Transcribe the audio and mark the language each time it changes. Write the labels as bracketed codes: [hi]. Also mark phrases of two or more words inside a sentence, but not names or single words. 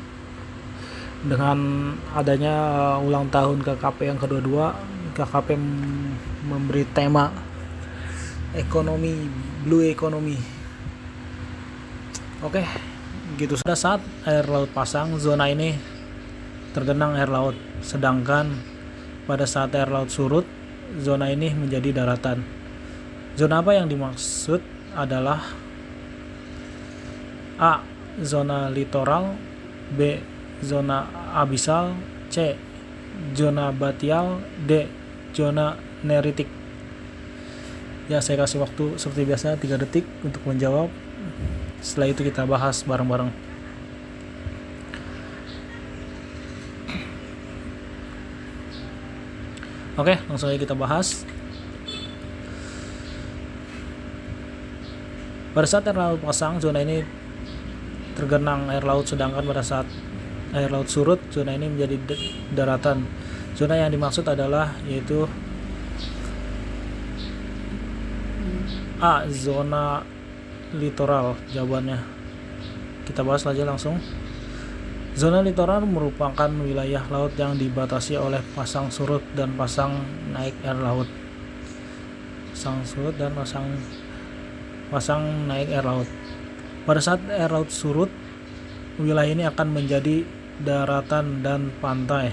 [id] Dengan adanya ulang tahun KKP yang kedua, KKP memberi tema ekonomi [en] blue economy. [id] Oke, gitu. Pada saat air laut pasang, zona ini tergenang air laut, sedangkan pada saat air laut surut, zona ini menjadi daratan. Zona apa yang dimaksud adalah A. Zona litoral, B. Zona abisal, C. Zona batial, D. Zona neritik. Ya, saya kasih waktu seperti biasa 3 detik untuk menjawab. Setelah itu kita bahas bareng-bareng. Oke, langsung aja kita bahas. Pada saat air laut pasang, zona ini tergenang air laut, sedangkan pada saat air laut surut, zona ini menjadi daratan. Zona yang dimaksud adalah yaitu A. Zona litoral. Jawabannya kita bahas aja langsung. Zona litoral merupakan wilayah laut yang dibatasi oleh pasang surut dan pasang naik air laut. Pasang surut dan pasang naik air laut. Pada saat air laut surut, wilayah ini akan menjadi daratan dan pantai.